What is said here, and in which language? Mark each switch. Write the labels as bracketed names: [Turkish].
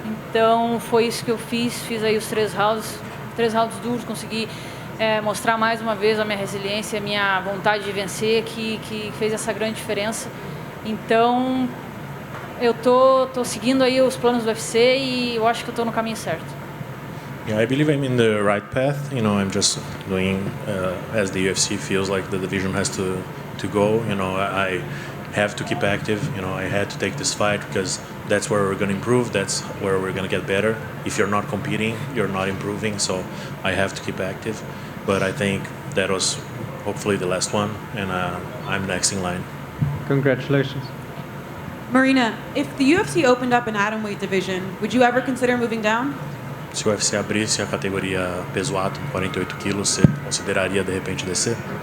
[Portuguese] Então foi isso que eu fiz aí os 3 rounds duros, consegui mostrar mais uma vez a minha resiliência, a minha vontade de vencer, que fez essa grande diferença. Então eu tô seguindo aí os planos do UFC e eu acho que eu tô no caminho certo. [English] Yeah, I believe I'm in the right path. You know, I'm just doing as the UFC feels like the division has to go. You know, I have to keep active. You know, I had to take this fight because that's where we're going to improve. That's where we're going to get better. If you're not competing, you're not improving. So I have to keep active. But I think that was hopefully the last one, and I'm next in line. Congratulations. Marina, if the UFC opened up an atomweight division, would you ever consider moving down? [Portuguese] Se o UFC abrisse a categoria peso átomo, 48 quilos, você consideraria de repente descer?